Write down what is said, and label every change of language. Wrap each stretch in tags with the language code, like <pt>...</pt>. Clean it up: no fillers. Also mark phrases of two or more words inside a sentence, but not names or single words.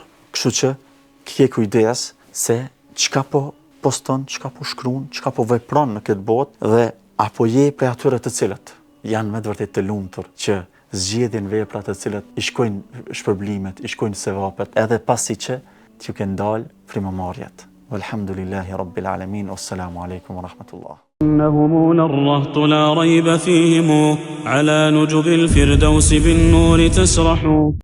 <sq>Kështu që ke kujdes se çka po poston, çka po shkruan, çka po vepron në këtë botë, dhe apo je prej atyre të cilët janë me të vërtet të lumtur që zgjedhin vepra të cilat i shkojnë shpërblimet, i shkojnë sevapet, edhe pasi që t'ju ke ndal frymëmarrjet.</sq> <ar>والحمد لله رب العالمين. والسلام عليكم ورحمة الله. إنهم الرهط لا ريب فيهم على نجب الفردوس بالنور تسرح</ar>